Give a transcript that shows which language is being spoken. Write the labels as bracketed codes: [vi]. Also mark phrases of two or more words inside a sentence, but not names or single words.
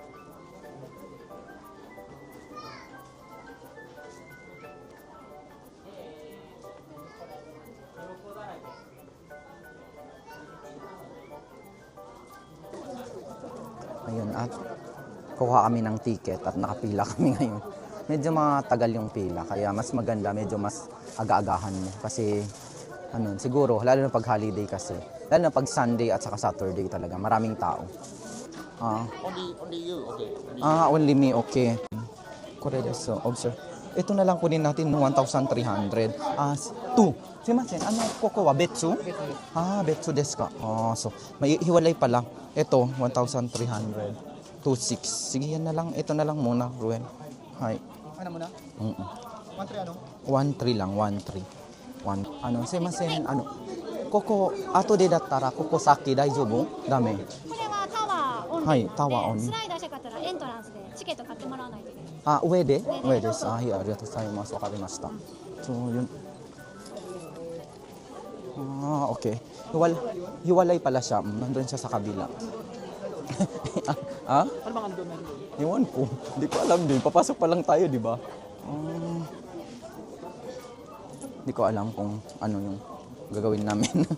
[tl] Ayun, at kuha kami ng ticket at nakapila kami ngayon. Medyo matagal yung pila, kaya mas maganda, medyo mas aga-agahan mo. Kasi, siguro, lalo na pag holiday kasi, lalo na pag Sunday at saka Saturday talaga, maraming tao. [en] Only you, okay. Only me, okay. Correct, so, observe. [tl] Ito na lang kunin natin ng 1,300. 2. [ja] すみません、ここは別？別ですか. [tl] So, may hiwalay pala. Ito, 1,300. 2,600. Sige, yan na lang. Ito na lang muna, Ruel. Hi. Ano muna? 1,300 lang, 1,300. [ja] すみません、ここ、後でだったら、ここ先, daijoubu? Dame. はい、タワーオン。スライダーしたかったらエントランスでチケット買ってもらわないといけない。上で？上です。はい、ありがとうございます。わかりました。 [tl] So, yun. Okay. Hiwalay pala siya. Nandun siya sa kabila. Ano bang andun? Iwan ko. Hindi ko alam din. Papasok pa lang tayo, di ba? Hindi ko alam kung ano yung gagawin namin.